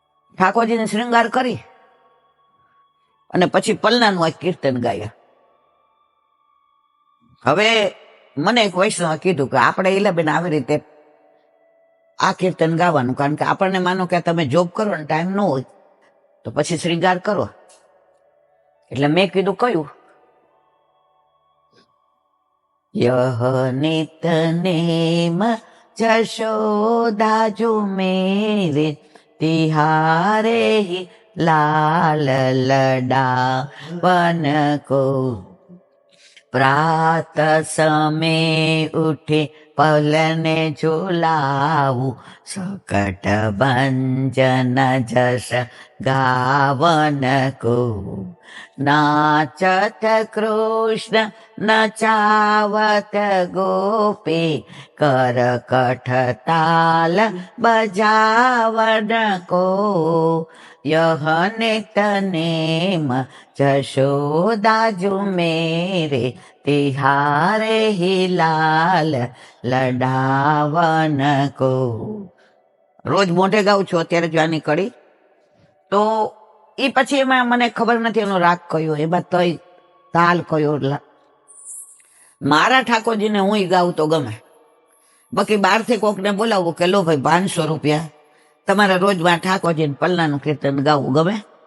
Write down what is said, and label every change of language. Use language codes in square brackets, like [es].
[gu] ઠાકોરજીને શૃંગાર કરી અને પછી પલ્લાનું એક કીર્તન ગાયા. હવે મને એક વૈષ્ણવે કીધું કે આપણે ઈલાબેન આવી રીતે આ કીર્તન ગાવાનું, કારણ કે આપણને માનો કે તમે જોબ કરો ને ટાઈમ ન હોય તો પછી શ્રીંગાર કરો. એટલે મેં કીધું કયું? [bra] યહ નિત નેમ જશોદા જો મેરે તિહારે લાલ લડાવન કો, प्रात समय उठे पलने झुलाऊ, सकट भंजन जस गावन को, नाचत कृष्ण नचावत गोपी, करकट ताल बजावन को, यह नित नेम जशोदा जो मेरे तिहारे ही लाल લડાવન કો. [gu] રોજ મોઢે ગાઉં છું અત્યારે જો આની કડી, તો એ પછી એમાં મને ખબર નથી એનો રાગ કયો, એમાં તોય તાલ કયો. મારા ઠાકોરજીને હું ગાઉં તો ગમે, બાકી બહારથી કોકને બોલાવું કે લો ભાઈ 500 રૂપિયા તમારે રોજ માં ઠાકોરજીને પલ્લાનું કીર્તન ગાવું ગમે?